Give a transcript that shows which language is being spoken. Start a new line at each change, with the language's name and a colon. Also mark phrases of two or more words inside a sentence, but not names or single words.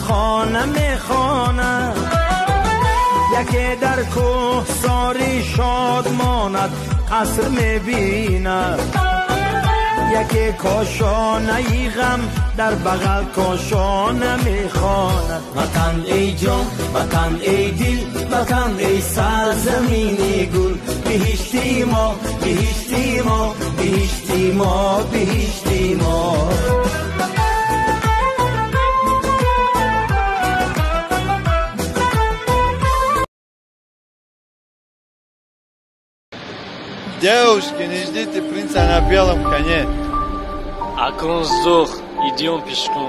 Tajik: خانه میخوانه یکی در کوه ساری شاد ماند قصر میبیند یکی کاشانه ای غم در بغل کاشانه میخواند وطن ای جان وطن ای دل وطن ای سرزمین گل بهشتی ما بهشتی ما بهشتی ما بهشتی ما
Russian: Девушки, не ждите принца на белом коне. А кон сдох, идем пешком.